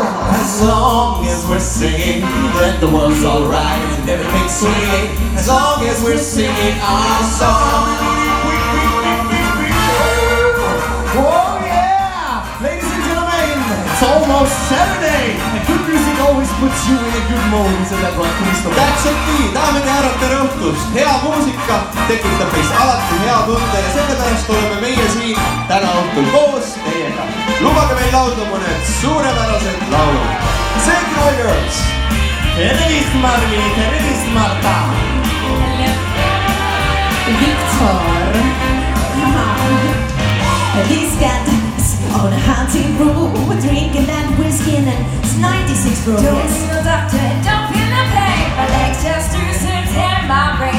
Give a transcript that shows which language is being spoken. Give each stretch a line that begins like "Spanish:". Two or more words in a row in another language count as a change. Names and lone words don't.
English: As long as we're singing, then the world's alright and everything's sweet. As long as we're singing our song. Oh yeah! Ladies and gentlemen, it's almost Saturday! And good music always puts you in a good mood, isn't that right, Kristo?
Estonian: Täpselt nii, daamid ja härrad, tere õhtust! Hea muusika tekitab meis alati hea tunde ja sellepärast oleme meie siin täna õhtul koos teiega. Lubage meil laulda mõned suurepärased laulud.
English: Thank you, girls!
Estonian: Tere vist, Marvi! Tere vist, Marta!
English: Victor, he's got us on a hunting room, drinking and whiskey, and it's 96 proof. Don't need no doctor, don't feel no pain. My legs just too soon, tear my brain.